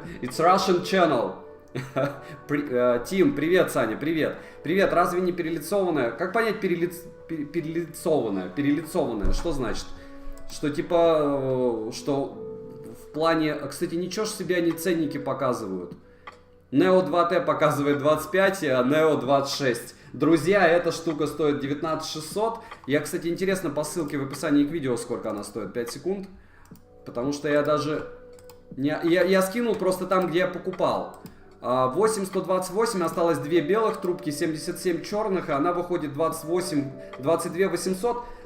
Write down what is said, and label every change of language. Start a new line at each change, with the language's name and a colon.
English: It's Russian channel.
Russian: Тим, привет, Саня, привет. Привет, разве не перелицованная? Как понять перелицованная? Перелицованная, что значит? Что типа, что в плане... Кстати, ничего ж себе они ценники показывают. Neo 2T показывает 25, а Neo 26. Друзья, эта штука стоит 19600. Я, кстати, интересно по ссылке в описании к видео, сколько она стоит. 5 секунд. Потому что я даже... Я скинул просто там, где я покупал. 8128, осталось 2 белых трубки, 77 черных, и она выходит 22 800.